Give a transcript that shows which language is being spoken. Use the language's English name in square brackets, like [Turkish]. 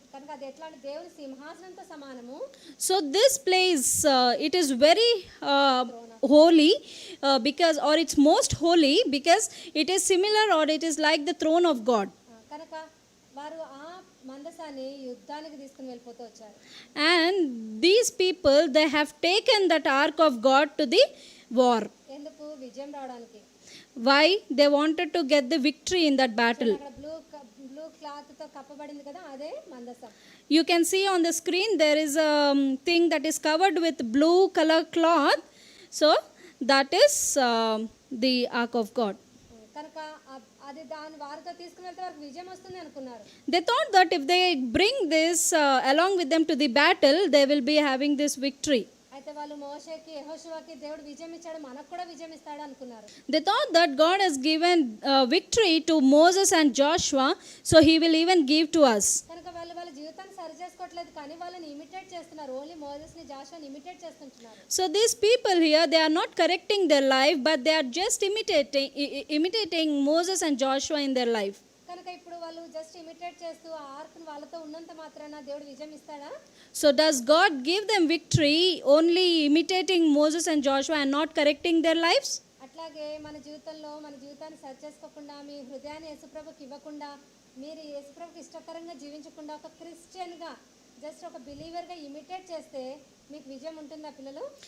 [Telugu] కనుక అది ఎట్లా అంటే దేవుని సింహాసనంతో సమానము. [English] So this place it is very holy because, or it's most holy because it is similar or it is like the throne of God. [Telugu] కనుక వారు ఆ మందసాన్ని యుద్ధానికి తీసుకుని వెళ్ళిపోతూ వచ్చారు. [English] And these people, they have taken that ark of God to the war. [Telugu] ఎందుకు? విజయం రావడానికి. [English] Why? They wanted to get the victory in that battle. [Telugu] అక్కడ బ్లూ క్లాత్ తో కప్పబడింది కదా, అదే మందసం. [English] You can see on the screen there is a thing that is covered with blue color cloth. So that is the ark of God. [Telugu] కనుక అది దాని వారితో తీసుకుని వెళ్తే వారికి విజయం వస్తుంది అనుకున్నారు. [English] They thought that if they bring this along with them to the battle, they will be having this victory. [Telugu] అయితే వాళ్ళు మోషేకి యెహోషువకి దేవుడు విజయం ఇచ్చాడు, మనకు కూడా విజయం ఇస్తాడు అనుకున్నారు. [English] They thought that God has given victory to Moses and Joshua, so he will even give to us. [Telugu] కనుక వాళ్ళ జీవితాన్ని సరి చేసుకోవట్లేదు కానీ వాళ్ళని ఇమిటేట్ చేస్తున్నారు. Only మోసెస్ని జాషువాని imitate చేస్తుంటున్నారు. [English] So these people here, they are not correcting their life, but they are just imitating Moses and Joshua in their life. [Telugu] కనుక ఇప్పుడు వాళ్ళు జస్ట్ ఇమిటేట్ చేస్తూ ఆ ఆర్క్ని వాళ్ళతో ఉన్నంత మాత్రాన దేవుడు విజయం ఇస్తాడా? [English] So does God give them victory only imitating Moses and Joshua and not correcting their lives? [Telugu] అట్లాగే మన జీవితాన్ని సరి చేసుకోకుండా, మీ హృదయాన్ని యేసుప్రభుకి ఇవ్వకుండా, మీరు యేసుప్రభుకి ఇష్టకరంగా జీవించకుండా ఒక క్రిస్టియన్గా జస్ట్ ఒక బిలీవర్గా ఇమిటేట్ చేస్తే మీకు విజయం ఉంటుందా పిల్లలు?